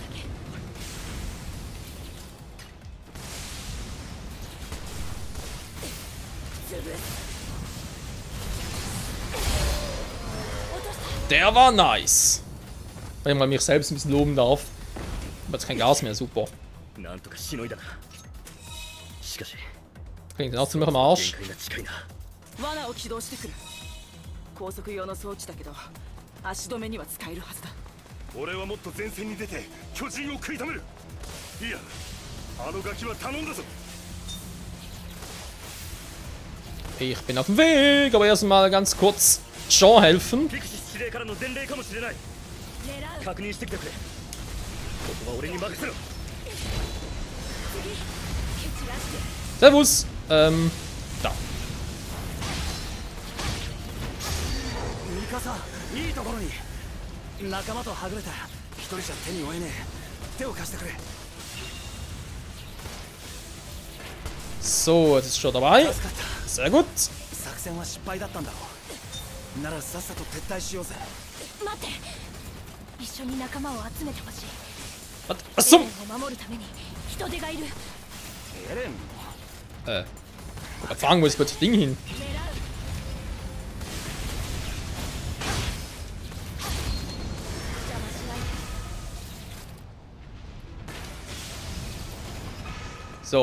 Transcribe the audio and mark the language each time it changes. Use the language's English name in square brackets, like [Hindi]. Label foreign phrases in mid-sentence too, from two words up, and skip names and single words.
[German] Der war nice. Wenn ich mal mich selbst ein bisschen loben darf. Aber jetzt kein Gas mehr, super. Klingt auch ziemlich am Arsch. [Japanese] 高速用の装置だけど足止めには使えるはずだ。俺はもっと前線に出て巨人を食い止める。いや、あのガキは頼んだぞ。 [German] Ich bin auf dem Weg, aber erstmal ganz kurz Jean helfen. Servus. Da. [Japanese] いいところに仲間とはぐれた。一人じゃ手に負えねえ。手を貸してくれ。 [German] So, jetzt ist schon dabei. Sehr gut. [Japanese] 作戦は失敗だったんだろう。ならさっさと撤退しようぜ。待って。一緒に仲間を集めてほしい。 [German] Was zum? [Japanese] エレンを守るために人手がいる。エレン。 [German] Fragen, wo ist das Ding hin? So.